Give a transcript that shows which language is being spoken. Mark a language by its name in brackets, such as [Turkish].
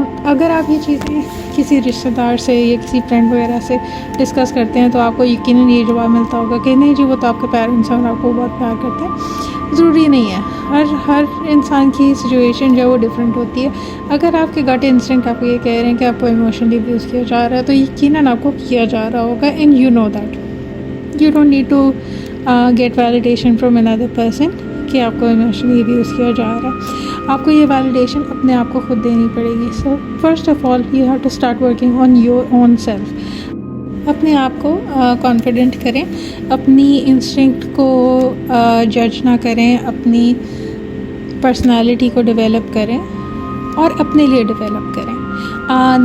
[Hindi] अगर आप ये चीज़ें किसी रिश्तेदार से या किसी फ्रेंड वगैरह से डिस्कस करते हैं तो आपको यकीनन ये जवाब मिलता होगा कि नहीं जी वो तो आपके पेरेंट्स हैं और आपको बहुत प्यार करते हैं। ज़रूरी नहीं है, हर इंसान की सिचुएशन जो है वो डिफरेंट होती है। अगर आपके गट इंस्टिंक्ट आपको ये कह रहे हैं कि आपको इमोशनली अब्यूज़ किया जा रहा है तो यकीनन आपको किया जा रहा होगा [English] And you know that. You don't need to get validation from another person [Hindi] कि आपको इमोशनली अब्यूज़ किया जा रहा है। आपको ये वैलिडेशन अपने आप को खुद देनी पड़ेगी। [English] So first of all you have to start working on your own self. [Hindi] अपने आप को कॉन्फिडेंट करें, अपनी इंस्टिंक्ट को जज ना करें, अपनी पर्सनालिटी को डेवलप करें और अपने लिए डेवलप करें।